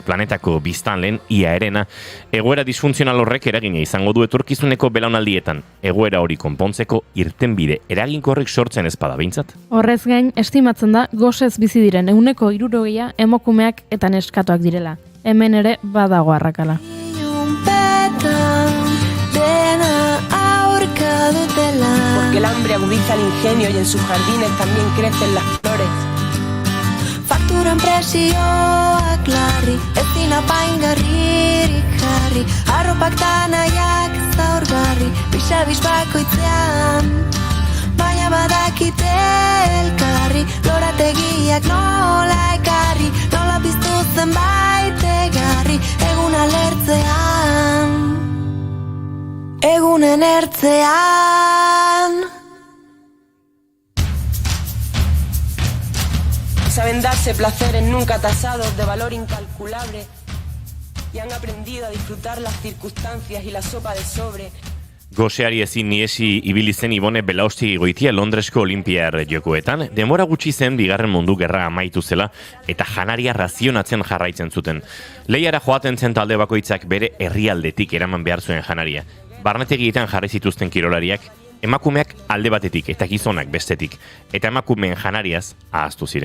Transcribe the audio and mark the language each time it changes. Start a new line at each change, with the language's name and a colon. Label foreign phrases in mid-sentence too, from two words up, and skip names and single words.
Basque: Planetako biztanleen ia erena, egoera disfuntzional horrek eragina izango du etorkizuneko belaunaldietan. Egoera hori konpontzeko irtenbide eraginkorrik sortzen ezpada behintzat. Horrez gain, estimatzen da gosez bizi diren 60% emakumeak eta neskatoak direla. Hemen ere badago arrakala.
Spanish: Porque el hambre agudiza el ingenio y en sus jardines también crecen las flores.
Basque: Fakturan presioak larri, ezin apaingarririk jarri, arropak tanaiak zaurgarri, bisabis bakoitzean, baina badakite elkarri, lorategiak nola ekarri, nola piztu zenbait egarri, egunen ertzean.
Spanish: Saben darse placeres nunca tasados de valor incalculable y han aprendido a disfrutar las circunstancias y la sopa de sobre.
Basque: Goseari ezin niesi ibili zen Ibone Belaustegi goitia Londresko Olinpiar Jokoetan, denbora gutxi zen bigarren mundu gerra amaitu zela eta janaria razionatzen jarraitzen zuten. Lehiara joaten zen talde bakoitzak bere herrialdetik eraman behar zuen janaria. Barnetegietan jarri zituzten kirolariak, emakumeak alde batetik eta gizonak bestetik, eta emakumeen janariaz ahaztu ziren.